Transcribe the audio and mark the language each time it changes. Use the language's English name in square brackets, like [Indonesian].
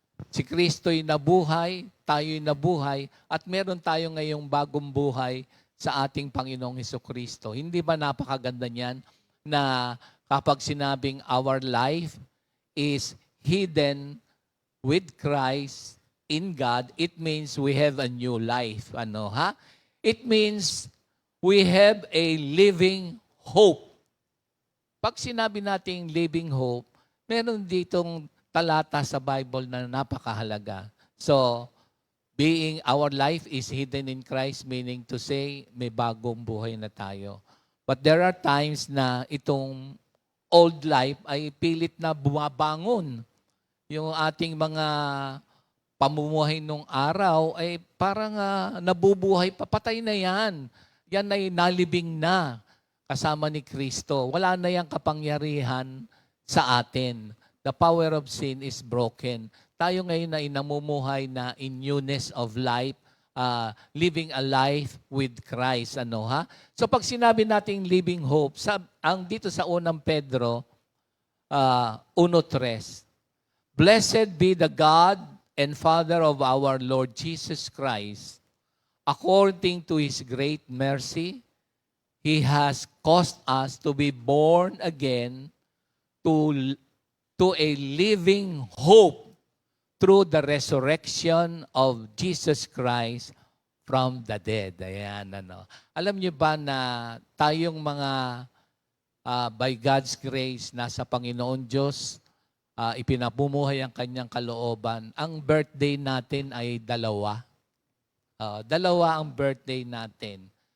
[Filipino] Si Kristo'y nabuhay, tayo'y nabuhay, at meron tayo ngayong bagong buhay sa ating Panginoong Jesucristo. Hindi ba napakaganda niyan na kapag sinabing [English] our life is hidden with Christ in God, [Filipino] it means we have a new life. Ano, ha? [English] It means we have a living hope. [Filipino] Pag sinabi nating [English] living hope, [Filipino] meron ditong talata sa Bible na napakahalaga. [English] So, being our life is hidden in Christ, meaning to say, [Filipino] may bagong buhay na tayo. [English] But there are times na itong old life [Filipino] ay pilit na bumabangon. Yung ating mga pamumuhay nung araw ay parang nabubuhay, papatay na yan. Yan ay nalibing na kasama ni Kristo. Wala na yung kapangyarihan sa atin. [English] The power of sin is broken. [Filipino] Tayo ngayon ay namumuhay na [English] in newness of life, living a life with Christ. Ano, ha? So [Filipino] pag sinabi nating living hope, dito sa unang Pedro [English] 1:3, Blessed be the God and Father of our Lord Jesus Christ. According to His great mercy, He has caused us to be born again to a living hope through the resurrection of Jesus Christ from the dead. [Filipino] Ayan, ano. Alam niyo ba na tayong mga [English] by God's grace [Filipino] nasa Panginoon Diyos, ipinapumuhay ang kanyang kalooban. Ang birthday natin ay dalawa. Dalawa ang birthday natin.